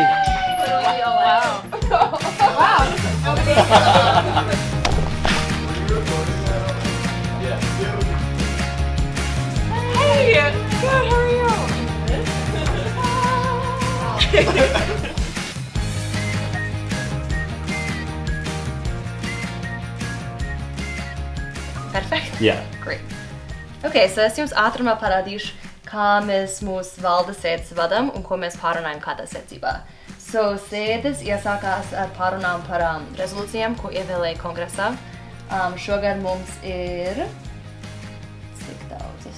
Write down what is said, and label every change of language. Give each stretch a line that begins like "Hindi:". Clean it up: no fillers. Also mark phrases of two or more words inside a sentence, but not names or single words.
English: Wow. Wow. Hey! Good, how are you? Perfect. Yeah. Great. Okay, so
Latvian: es jums ātrumā parādīšu, kā mēs mūsu valdes sēdes vadam un ko mēs pārunājam kādā secībā. So, sēdes iesākās ar pārunām par rezolūcijām, ko ievēlēja Kongressā. Šogad mums ir... Cik daudzas?